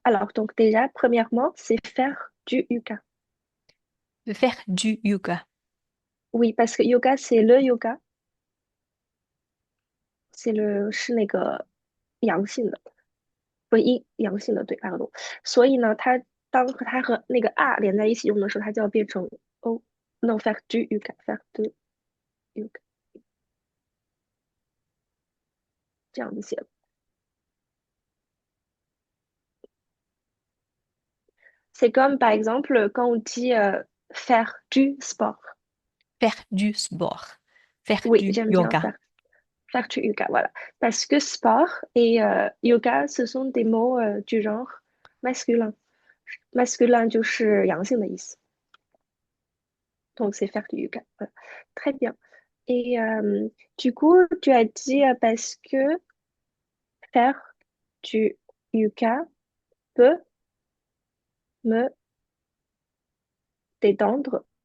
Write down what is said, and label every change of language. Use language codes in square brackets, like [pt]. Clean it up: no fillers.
[fr] Alors, donc déjà, premièrement, c'est faire du yoga. Faire du yoga. Oui, parce que yoga, c'est le yoga, [zh] 是那个阳性的，不阳性的，对， [fr] pardon。 [zh] 所以呢，它和那个 r 连在一起用的时候，它就要变成 o。 [fr] no faire du yoga，faire de yoga [zh] 这样子写。 [fr] C'est comme par exemple quand on dit faire du sport. Faire du sport. Faire Oui, du j'aime bien yoga. faire du yoga, voilà. Parce que sport et yoga, ce sont des mots du genre masculin. [zh] Masculin 就是阳性的意思。 [fr] Donc c'est faire du yoga. Voilà. Très bien. Et du coup, tu as dit parce que faire du yoga peut me détendre.